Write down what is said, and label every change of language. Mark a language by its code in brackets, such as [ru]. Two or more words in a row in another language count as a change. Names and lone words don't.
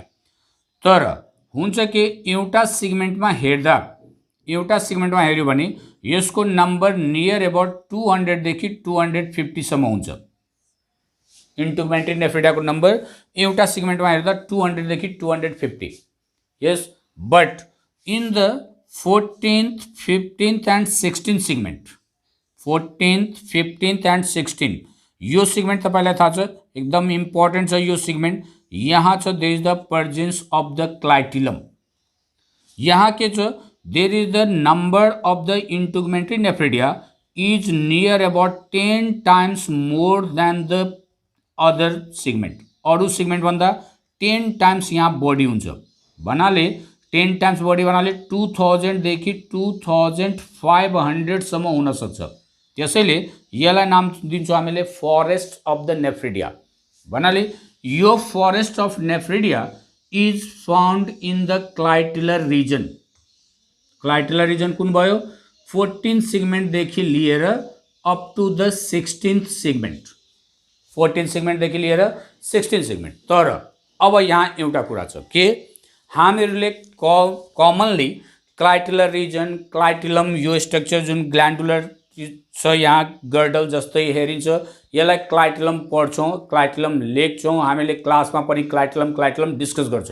[ne] तर हुन्छ के एउटा सेगमेन्टमा हेर्यो भने यसको [en] number near about [ne] 200 देखि 250 सम्म हुन्छ। इन्टुगमेन्ट्री नेफ्रिडियाको नम्बर एउटा सेगमेन्टमा हेर्दा 200 देखि 250। यस, [en] but in the 14th, 15th and 16th segment, 14th, 15th and 16 [ne] यो सेगमेन्ट तपाईँलाई थाहा छ एकदम इम्पोर्टेन्ट छ। यो सेगमेन्ट यहाँ छ [en] there is the presence of the clitellum. [ne] यहाँ के छ, [en] there is the number of the integumentary nephridia is near about 10 times more than the other segment. [ne] अरू सेगमेन्ट भन्दा 10 टाइम्स यहाँ बढी हुन्छ भन्नाले 10 टाइम्स बढी भन्नाले 2000 देखि 2500 सम्म हुन सक्छ। त्यसैले यसलाई नाम दिन्छौँ हामीले [en] forest of the nephridia. [ne] भन्नाले यो [en] forest of nephridia is found in the clitellar region. clitellar region [ne] कुन भयो, 14th सेगमेन्टदेखि लिएर [en] up to the 16th segment, [ne] 14th सेगमेन्टदेखि लिएर 16th सेगमेन्ट। तर अब यहाँ एउटा कुरा छ के हामीहरूले [en] commonly clitellar region, [ne] क्लाइटिलम यो स्ट्रक्चर जुन ग्ल्यान्डुलर छ यहाँ गर्डल जस्तै हेरिन्छ, यसलाई क्लाइटिलम पढ्छौँ, क्लाइटिलम लेख्छौँ, हामीले क्लासमा पनि [en] clitellum discuss [ne] गर्छौँ।